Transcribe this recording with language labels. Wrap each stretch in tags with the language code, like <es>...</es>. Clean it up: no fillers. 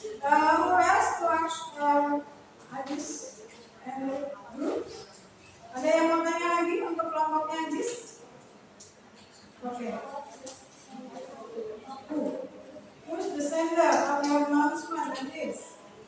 <en>Who else to ask Ajis and group?</en> <id>Ada yang mau tanya lagi untuk kelompoknya Ajis? Oke.</id> <en>Who's the sender of your announcement Ajis?</en>